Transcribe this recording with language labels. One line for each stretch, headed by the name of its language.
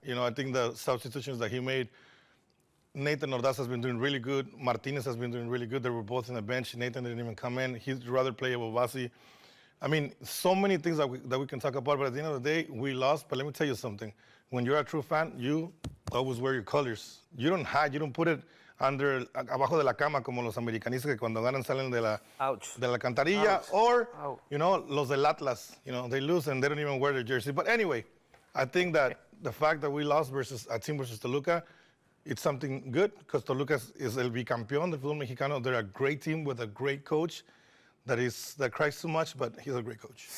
English: I think the substitutions that he made, Nathan Ordaz has been doing really good. Martinez has been doing really good. They were both on the bench. Nathan didn't even come in. He'd rather play Abobasi. I mean, so many things that we can talk about, but at the end of the day, we lost. But let me tell you something. When you're a true fan, you always wear your colors. You don't hide. You don't put it
Spanish: abajo de la cama como los americanistas que cuando ganan salen de la alcantarilla.
English: Or, los del Atlas, they lose and they don't even wear their jersey. But anyway, I think that the fact that we lost versus a team versus Toluca, it's something good because Toluca is
Spanish: el bicampeón del fútbol mexicano.
English: They're a great team with a great coach that cries too much, but he's a great coach.